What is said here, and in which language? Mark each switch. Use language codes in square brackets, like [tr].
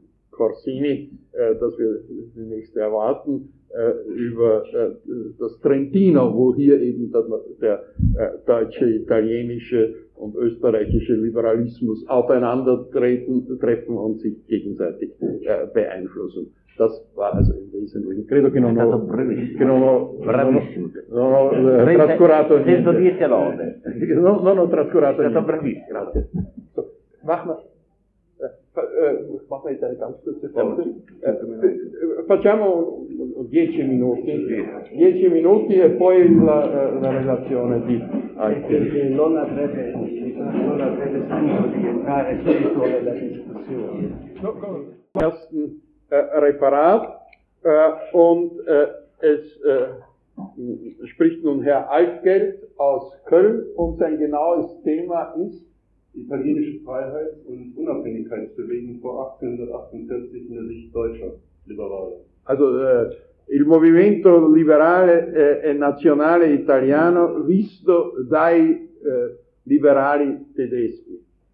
[de] Corsini, das wir die nächste erwarten, über das Trentino, wo hier eben der deutsche, italienische und österreichische Liberalismus aufeinandertreffen und sich gegenseitig beeinflussen. Das war also im Wesentlichen. [it] Credo che non ho trascurato niente. Non ho trascurato niente. È stato bravissimo. Grazie. [de] Machen wir jetzt eine ganz kurze Pause. [it] Facciamo 10 [de] Minuten. 10 Minuten und [it] poi la relazione di. Non avrebbe senso di entrare subito nella discussione. [de] Im ersten Referat und es spricht nun Herr Altgeld aus Köln und sein genaues Thema ist italienische Freiheit und Unabhängigkeitsbewegung vor 1848 in der Sicht deutscher Liberale. [it] Also, il movimento liberale e nazionale italiano visto dai liberali tedeschi.